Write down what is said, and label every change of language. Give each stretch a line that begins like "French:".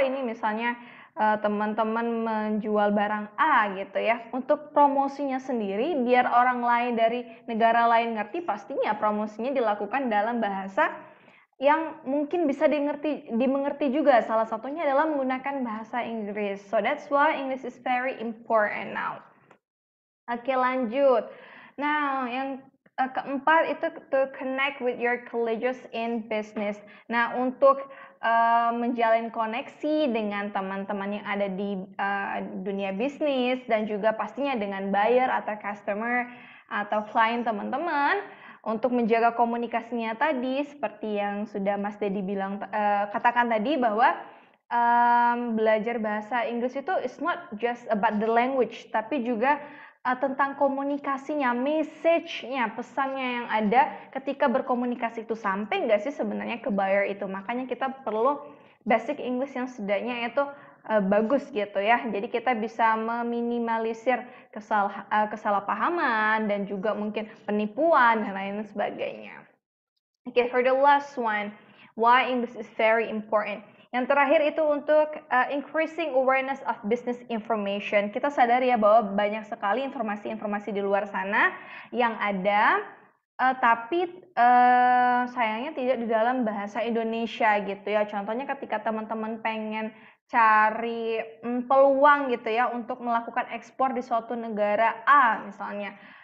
Indonesian: Ini misalnya teman-teman menjual barang A gitu ya, untuk promosinya sendiri biar orang lain dari negara lain ngerti, pastinya promosinya dilakukan dalam bahasa yang mungkin bisa dimengerti juga. Salah satunya adalah menggunakan bahasa Inggris.
English: So that's why English is very important now.
Indonesian: Oke, lanjut. Nah, yang keempat itu
English: to connect with your colleagues in business.
Indonesian: Nah, untuk menjalin koneksi dengan teman-teman yang ada di dunia bisnis dan juga pastinya dengan buyer atau customer atau klien teman-teman, untuk menjaga komunikasinya tadi seperti yang sudah Mas Dedi bilang katakan tadi bahwa belajar bahasa Inggris itu
English: is not just about the language,
Indonesian: tapi juga tentang komunikasinya, message-nya, pesannya yang ada ketika berkomunikasi itu sampai nggak sih sebenarnya ke buyer itu. Makanya kita perlu basic English yang setidaknya itu bagus gitu ya. Jadi kita bisa meminimalisir kesalahpahaman dan juga mungkin penipuan dan lain sebagainya.
English: Okay, for the last one, why English is very important.
Indonesian: Yang terakhir itu untuk
English: increasing awareness of business information.
Indonesian: Kita sadar ya bahwa banyak sekali informasi-informasi di luar sana yang ada, tapi sayangnya tidak di dalam bahasa Indonesia gitu ya. Contohnya ketika teman-teman pengen cari peluang gitu ya untuk melakukan ekspor di suatu negara A misalnya.